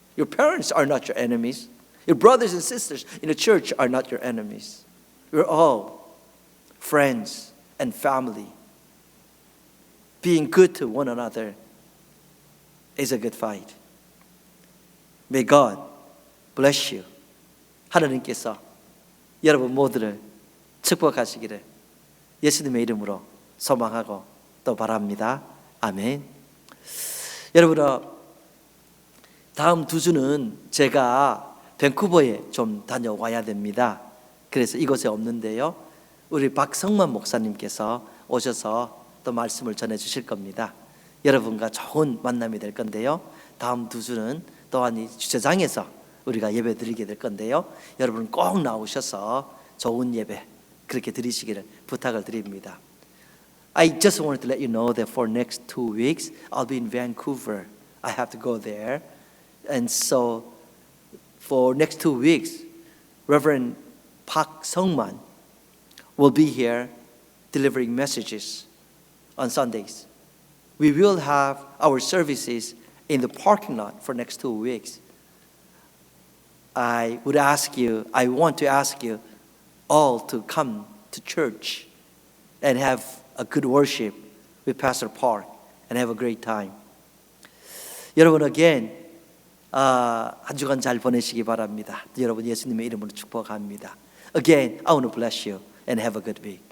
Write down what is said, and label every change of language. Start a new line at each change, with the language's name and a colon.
English: Your parents are not your enemies. Your brothers and sisters in the church are not your enemies. We're all friends and family. Being good to one another is a good fight. May God bless you.
Korean: 하나님께서 여러분 모두를 축복하시기를 예수님의 이름으로 소망하고 또 바랍니다. 아멘. 여러분, 다음 2주는 제가 밴쿠버에 좀 다녀와야 됩니다. 그래서 이곳에 없는데요, 우리 박성만 목사님께서 오셔서 또 말씀을 전해 주실 겁니다. 여러분과 좋은 만남이 될 건데요, 다음 2주는 또한 이 주차장에서 우리가 예배 드리게 될 건데요, 여러분 꼭 나오셔서 좋은 예배 그렇게 드리시기를 부탁을 드립니다.
English: I just wanted to let you know that for next 2 weeks I'll be in Vancouver. I have to go there. And so for next 2 weeks, Reverend Park Sungman will be here delivering messages on Sundays. We will have our services in the parking lot for next 2 weeks. I want to ask you all to come to church and have a good worship with Pastor Park and have a great time.
Korean: 여러분, again, 한 주간 잘 보내시기 바랍니다. 여러분 예수님의 이름으로 축복합니다.
English: Again, I want to bless you and have a good week.